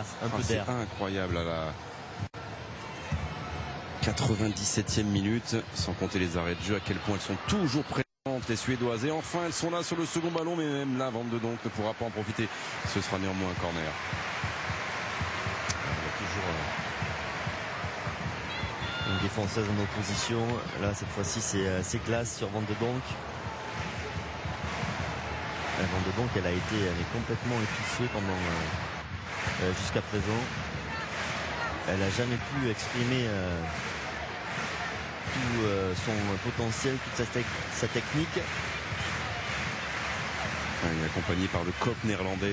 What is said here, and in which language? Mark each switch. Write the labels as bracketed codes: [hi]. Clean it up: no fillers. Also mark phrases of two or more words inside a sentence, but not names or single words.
[fr] C'est incroyable à la 97e minute, sans compter les arrêts de jeu, à quel point elles sont toujours présentes tentent les Suédoises. Et enfin, elles sont là sur le second ballon, mais même là, Van de Donk ne pourra pas en profiter. Ce sera néanmoins un corner. Il y a toujours une défenseuse en opposition. Là, cette fois-ci, c'est classe sur Van de Donk. Van de Donk, elle a été complètement étouffée jusqu'à présent. Elle n'a jamais pu exprimer tout son potentiel, toute sa technique. Elle est accompagnée par le cop néerlandais.